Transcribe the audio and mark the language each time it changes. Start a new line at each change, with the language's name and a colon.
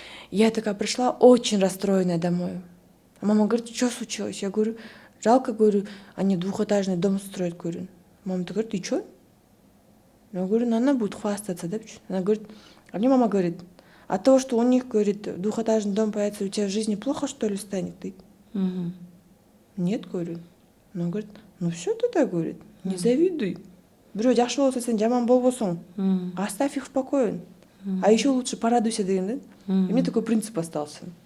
Russian: Я такая пришла очень расстроенная домой. А мама говорит, что случилось? Я говорю, жалко, говорю, они двухэтажный дом строят, говорю. Мама говорит, и что? Я говорю, ну она будет хвастаться, да? Она говорит, а мне мама говорит, от того, что у них, говорит, двухэтажный дом появится, у тебя в жизни плохо, что ли, станет? Ты? Нет, говорю. Она говорит, ну все тогда, говорит, не завидуй.
Kyrgyz: Бирөө жакшы болсо сен жаман болбосуң.
Russian: Оставь их в покое. А еще лучше порадуйся деген, да? И мне такой принцип остался.